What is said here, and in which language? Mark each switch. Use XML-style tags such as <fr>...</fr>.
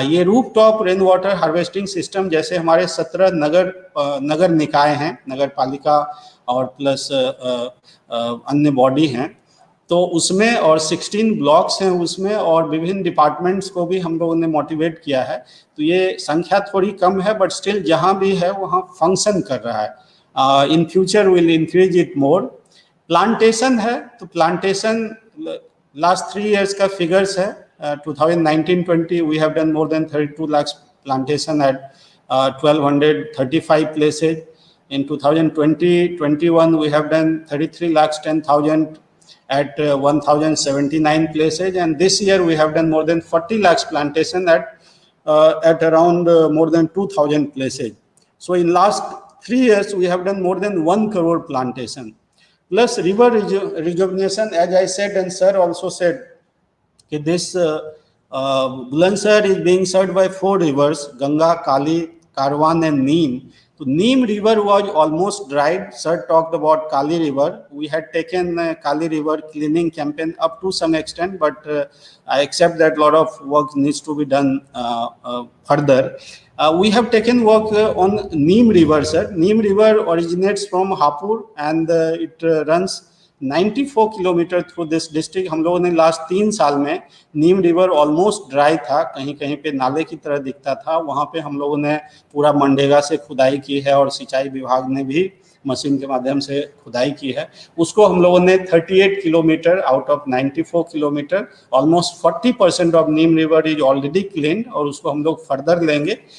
<hi>ये roof top rain water harvesting system, जैसे हमारे 17 नगर निकाय हैं, नगर पालिका और प्लस अन्य बॉडी हैं, तो उसमें और 16 ब्लॉक्स हैं उसमें, और विभिन्न डिपार्टमेंट्स को भी हम लोगों ने मोटिवेट किया है। तो ये संख्या थोड़ी कम है, बट स्टिल जहाँ भी है वहाँ फंक्शन कर रहा है।</hi> <en>In future will increase it more.</en> <hi>Plantation है, तो प्लांटेशन लास्ट 3 years का फिगर्स है।</hi> <en>2019-20 we have done more than 32 lakhs plantation at 1235 places. In 2020-21 we have done 33 lakhs 10,000 at 1079 places, and this year we have done more than 40 lakhs plantation at around more than 2,000 places. So in last 3 years we have done more than 1 crore plantation. Plus river rejuvenation, as I said and sir also said, this Bulandshahr is being served by 4 rivers, Ganga, Kali, Karwan and Neem. So Neem river was almost dried. Sir talked about Kali river. We had taken Kali river cleaning campaign up to some extent, but I accept that a lot of work needs to be done further. We have taken work on Neem river, sir. Neem river originates from Hapur and it runs 94 kilometre through this district.</en> <hi>हम लोगों ने last 3 साल में नीम river almost dry था, कहीं कहीं पे नाले की तरह दिखता था, वहाँ पे हम लोगों ने पूरा मनरेगा से खुदाई की है और सिंचाई विभाग ने भी मशीन के माध्यम से खुदाई की है। उसको हम लोगों ने</hi> <en>38 kilometre out of 94 kilometre, almost 40% of Neem river is already clean,</en> <hi>और उसको हम लोग फर्दर लेंगे।</hi>